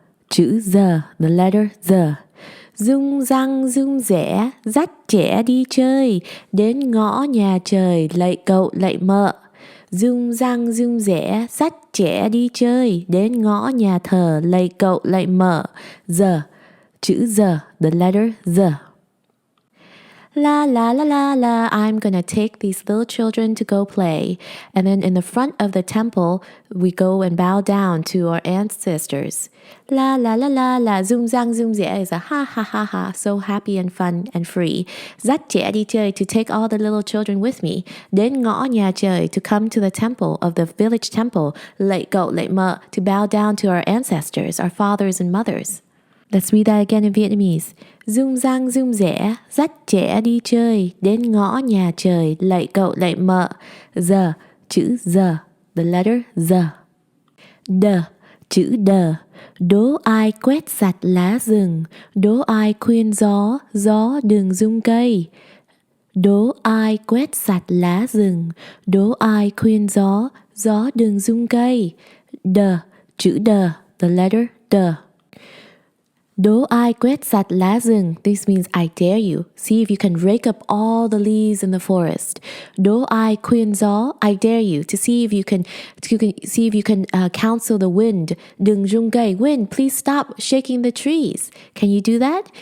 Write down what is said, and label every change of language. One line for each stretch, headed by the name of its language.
Vietnamese: Chữ
English: the letter the.
Vietnamese: Rung răng rung rẽ, dắt trẻ đi chơi, đến ngõ nhà trời, lạy cậu lạy mợ. Rung răng rung rẽ, dắt trẻ đi chơi, đến ngõ nhà thờ, lạy cậu lạy mợ.
English: Chữ the letter the. La la la la la, I'm gonna take these little children to go play. And then in the front of the temple, we go and bow down to our ancestors. La la la la la, zoom zang zoom zẻ is a ha ha ha ha, so happy and fun and free.
Vietnamese: Dắt trẻ đi chơi,
English: to take all the little children with me.
Vietnamese: Đến ngõ nhà trời,
English: to come to the temple of the village temple.
Vietnamese: Lạy cậu lạy mợ,
English: to bow down to our ancestors, our fathers and mothers. Let's read that again in Vietnamese.
Vietnamese: Rung rang rung rẽ, dắt trẻ đi chơi, đến ngõ nhà trời, lạy cậu lạy mợ. Chữ
English: the letter the.
Vietnamese: Chữ đờ. Đố ai quét sạch lá rừng, đố ai khuyên gió, gió đừng rung cây. Đố ai quét sạch lá rừng, đố ai khuyên gió, gió đừng rung cây. Chữ
English: the letter the.
Vietnamese: Đố ai quét sạch lá rừng.
English: This means I dare you. See if you can rake up all the leaves in the forest.
Vietnamese: Đố ai khuyên gió.
English: I dare you to see if you can counsel the wind.
Vietnamese: Đừng rung cây.
English: Wind, please stop shaking the trees. Can you do that?